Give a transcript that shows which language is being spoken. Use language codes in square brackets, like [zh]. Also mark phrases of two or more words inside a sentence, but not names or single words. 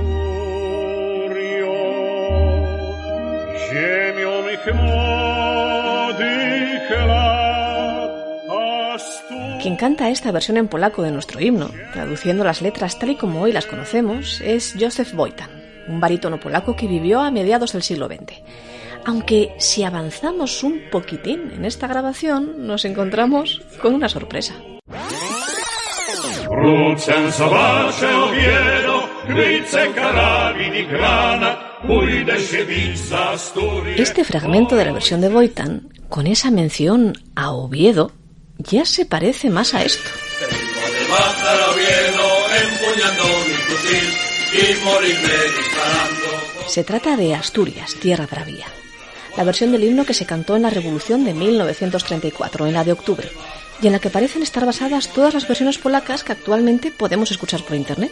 [es] Quien canta esta versión en polaco de nuestro himno, traduciendo las letras tal y como hoy las conocemos, es Józef Wojtan, un barítono polaco que vivió a mediados del siglo XX. Aunque si avanzamos un poquitín en esta grabación, nos encontramos con una sorpresa. [pl] Wrócę zobaczę Oviedo, gryce, karabin i granat, [es] Este fragmento de la versión de Boitán, con esa mención a Oviedo, ya se parece más a esto. Se trata de Asturias, tierra bravía, la versión del himno que se cantó en la Revolución de 1934, en la de octubre, y en la que parecen estar basadas todas las versiones polacas que actualmente podemos escuchar por internet.